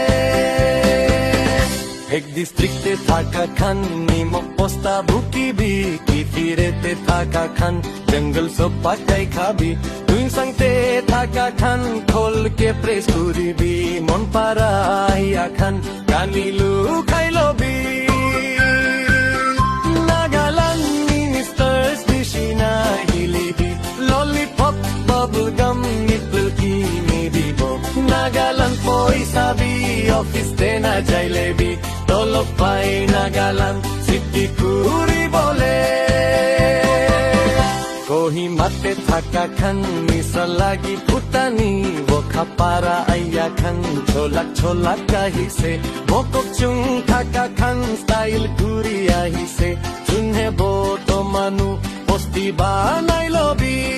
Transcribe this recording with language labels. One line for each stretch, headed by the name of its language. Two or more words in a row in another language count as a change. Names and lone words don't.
Naga Pidgin: এক ডিস্ট্রিক্টে থাকা খান নিমক পোস্তা ভুকিবি কি ফিরেতে থাকা খান জঙ্গল সব পাকাই খাবি তুই সঙ্গতে থাকা খান খোল কে প্রেস করিবি মন পারাইয়া খান কানিলু খাইলবি নাগালান্ড মিনিস্টার্স দিশিনা হিলিবি
English: lollipop bubble gum
Naga Pidgin: নিপল কি নিদিব নাগালান্ড পয়সাবি অফিস তেনা যাইলেবি তলব পাই নাগালান্ড সিটি কুড়ি বলে কোহিমাতে থাকা খান মিশা লাগি ফুটানি বোখা পারা আইয়া খান ছোলাক ছোলাক কাহিছে বকক চুং থাকা খান স্টাইল কুড়ি আহিছে চুনহে বোটো মানু বস্তি বানাই লবি